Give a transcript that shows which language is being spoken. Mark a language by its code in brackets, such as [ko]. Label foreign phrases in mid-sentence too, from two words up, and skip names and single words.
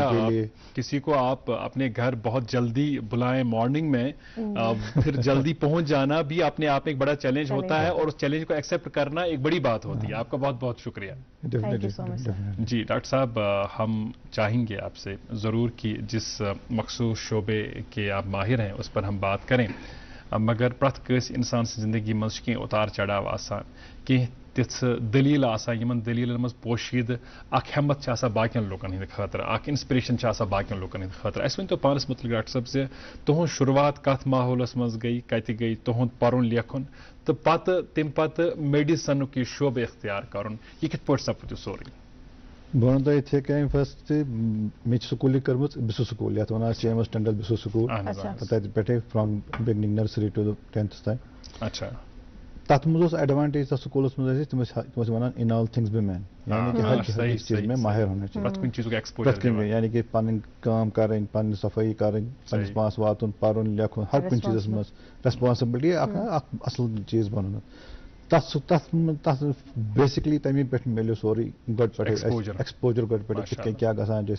[ur] کسی کو آپ اپنے گھر بہت جلدی بلائیں مارننگ میں، پھر جلدی پہنچ جانا بھی اپنے آپ میں ایک بڑا چیلنج ہوتا ہے اور اس چیلنج کو ایکسیپٹ کرنا ایک بڑی بات ہوتی ہے. آپ کا بہت بہت شکریہ. جی ڈاکٹر صاحب ہم چاہیں گے آپ سے ضرور کہ جس مخصوص شعبے کے آپ ماہر ہیں اس پر ہم بات کریں، [ks] مگر پرٛٮ۪تھ کٲنٛسہِ اِنسان سٕنٛزِ زندگی منٛز چھِ کینٛہہ اتار چڑاو آسان، کینٛہہ تِژھ دٔلیٖل آسان یِمن دٔلیٖلن منٛز پوشیٖدٕ اکھ ہٮ۪مت چھِ آسان باقین لوٗکن ہٕنٛدِ خٲطرٕ، اکھ انسپریشن چھِ آسان باقین لوٗکن ہٕنٛدِ خٲطرٕ. اَسہِ ؤنۍتو پانس متعلق ڈاکٹر صٲب زِ تُہنٛز شروعات کتھ ماحولس منٛز گٔے، کتہِ گٔے تُہنٛد پرُن لیکھُن تہٕ پتہٕ تمہِ پتہٕ میڈِسنُک یہِ شعبہٕ اختیار کرُن، یہِ کِتھ پٲٹھۍ سپُد یہِ سورُے؟ بہٕ وَنہٕ تۄہہِ یِتھَے کٔنۍ فٔسٹ مےٚ چھِ سکوٗلِنٛگ کٔرمٕژ بِسو سکوٗل یَتھ وَنان چھِ جیمٕز ٹنڈل بِسو سکوٗل. تَتہِ پٮ۪ٹھَے [en] from beginning nursery to 10th [ks] تام. اچھا. تَتھ منٛز اوس ایڈوانٹیج تَتھ سکوٗلَس منٛز ٲسۍ تِم ٲسۍ وَنان [en] in all things be men, [ur] یعنی کہ ہر چیٖز میں ماہر ہونا چاہیے. [ks] پرٛٮ۪تھ کُنہِ چیٖزُک پرٛٮ۪تھ ایکسپوجر. کُنہِ [ur] یعنی کہ [ks] پَنٕنۍ کٲم کَرٕنۍ، پَنٕنۍ صفٲیی کَرٕنۍ، پَنٕنِس پانَس واتُن، پَرُن لیکھُن، ہر کُنہِ چیٖزَس منٛز ریسپانسبلٹی اکھ اَصٕل چیٖز بَنُن. تَتھ بیسِکلی تَمے پٮ۪ٹھ مِلیو سورُے گۄڈٕ پٮ۪ٹھٕے ایکسپوجر گۄڈٕ پٮ۪ٹھٕے کِتھ کٔنۍ کیٛاہ گژھان چھِ.